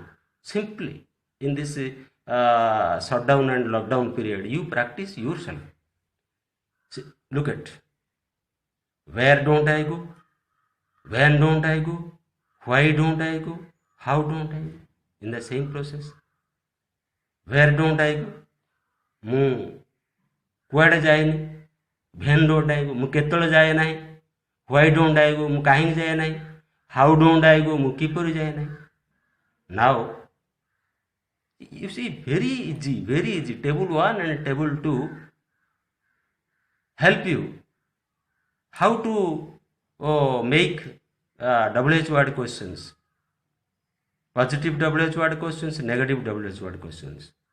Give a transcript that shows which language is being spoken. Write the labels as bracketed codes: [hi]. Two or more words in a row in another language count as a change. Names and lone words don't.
[en] Simply in this shutdown and lockdown period, you practice yourself. See, look at where don't I go, when don't I go, why don't I go, how don't I go. In the same process. Where don't I go? [or] ମୁଁ କୁଆଡ଼େ ଯାଏନି. [en] When don't I go? [or] ମୁଁ କେତେବେଳେ ଯାଏ ନାହିଁ. [en] Why don't I go? [or] ମୁଁ କାହିଁକି ଯାଏ ନାହିଁ. [en] How don't I go? [or] ମୁଁ କିପରି ଯାଏ ନାହିଁ. [en] Now you see, very easy. Table 1 and table 2 help you how to make double H word questions. Positive double H word questions, negative double H word questions.